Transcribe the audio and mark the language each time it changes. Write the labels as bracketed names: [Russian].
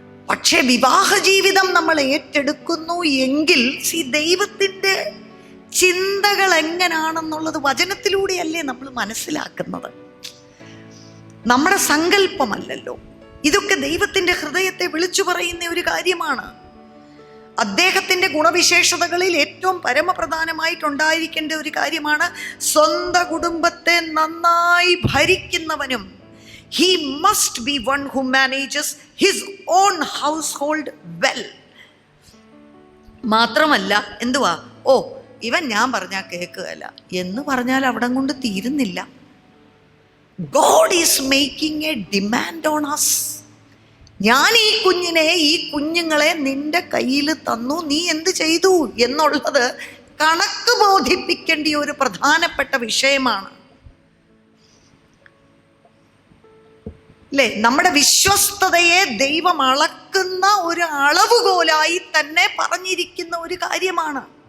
[Malayalam] പക്ഷേ വിവാഹ ജീവിതം നമ്മൾ ഏറ്റെടുക്കുന്നു എങ്കിൽ ദൈവത്തിൻ്റെ ചിന്തകൾ എങ്ങനെയാണെന്നുള്ളത് വചനത്തിലൂടെയല്ലേ നമ്മൾ മനസ്സിലാക്കുന്നത്. നമ്മുടെ സങ്കല്പമല്ലല്ലോ. ഇതൊക്കെ ദൈവത്തിൻ്റെ ഹൃദയത്തെ വിളിച്ചു പറയുന്ന ഒരു കാര്യമാണ്. അദ്ദേഹത്തിൻ്റെ ഗുണവിശേഷതകളിൽ ഏറ്റവും പരമപ്രധാനമായിട്ടുണ്ടായിരിക്കേണ്ട ഒരു കാര്യമാണ് സ്വന്തം കുടുംബത്തെ നന്നായി ഭരിക്കുന്നവനും. [English] He must be one who manages his own household well. [Malayalam] മാത്രമല്ല എന്തുവാ, ഇവൻ ഞാൻ പറഞ്ഞാൽ കേൾക്കുകയല്ല എന്ന് പറഞ്ഞാൽ അവിടം കൊണ്ട് തീരുന്നില്ല. [English] God is making a demand on us. [Malayalam] ഞാൻ ഈ കുഞ്ഞുങ്ങളെ നിന്റെ കയ്യിൽ തന്നു, നീ എന്ത് ചെയ്തു എന്നുള്ളത് കണക്ക് ബോധിപ്പിക്കേണ്ട ഒരു പ്രധാനപ്പെട്ട വിഷയമാണ് അല്ലേ? നമ്മുടെ വിശ്വസ്തതയെ ദൈവം അളക്കുന്ന ഒരു അളവുകോലായി തന്നെ പറഞ്ഞിരിക്കുന്ന ഒരു കാര്യമാണ്.